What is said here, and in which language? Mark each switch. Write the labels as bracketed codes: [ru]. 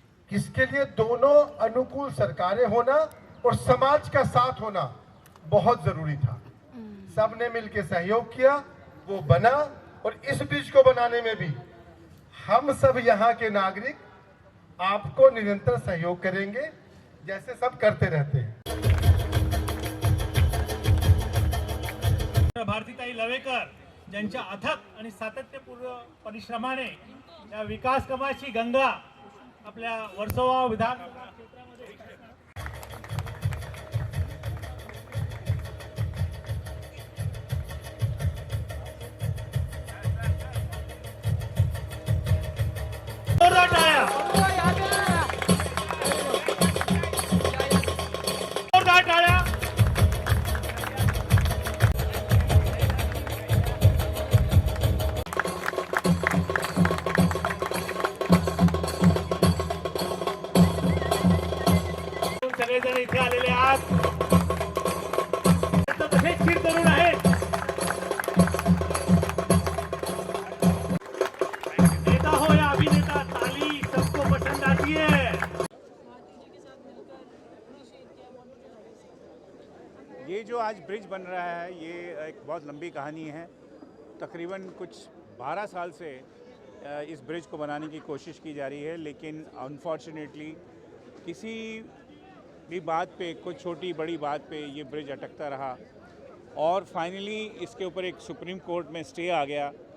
[hi] किसके लिए दोनों अनुकूल सरकारें होना और समाज का साथ होना बहुत जरूरी था। सबने मिलकर सहयोग किया, वो बना, और इस ब्रिज को बनाने में भी हम सब यहाँ के नागरिक आपको निरंतर सहयोग करेंगे, जैसे सब करते रहते हैं। [mr] भारतीताई लवेकर ज्यांच्या अथक आणि सातत्यपूर्ण परिश्रमाने या विकास कामाची गंगा आपल्या वर्सोवा विधान क्षेत्रामध्ये जोरदार टाळ्या, जोरदार टाळ्या। सगळेजण इथे आलेले आहात, तसेच स्थिर तरुण आहेत। [hi] नेता हो या अभिनेता, ताली सबको पसंद आती है। ये जो आज ब्रिज बन रहा है ये एक बहुत लंबी कहानी है। तकरीबन कुछ 12 साल से इस ब्रिज को बनाने की कोशिश की जा रही है, लेकिन अनफॉर्चुनेटली किसी भी बात पे, कुछ छोटी बड़ी बात पे ये ब्रिज अटकता रहा और फाइनली इसके ऊपर एक सुप्रीम कोर्ट में स्टे आ गया।